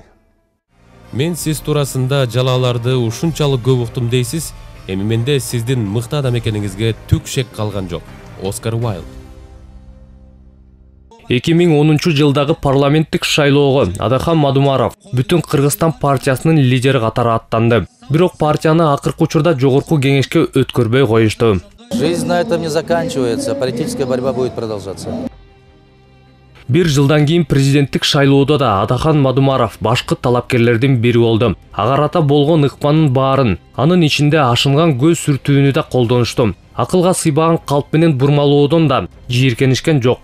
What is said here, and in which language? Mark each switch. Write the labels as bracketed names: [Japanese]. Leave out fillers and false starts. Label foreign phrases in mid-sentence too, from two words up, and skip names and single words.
[Kyrgyz] Мен сиз туурасында жалааларды ушунчалык көп уктум дейсиз, эми менде сиздин мыкты адам экениңизге түк шек калган жок. Оскар Уайлд. 2010 жылдагы парламенттик шайлоого Адахан Мадумаров бүтүн Кыргызстан партиясынын лидери катары аттанды. Бирок партияны акыркы учурда жогорку кеңешке өткөрбөй коюшту. [Russian] Жизнь на этом не заканчивается, политическая борьба будет продолжаться. [Kyrgyz] Бир жылдан кийин президенттик шайлоодо да Адахан Мадумаров башкы талапкерлердин бири болду. Ага арата болгон ыкманын баарын, анын ичинде ашынган көз сүртүүнү да колдонушту. Акылга сыйбаган калп менен бурмалоодон да жийиркенишкен жок.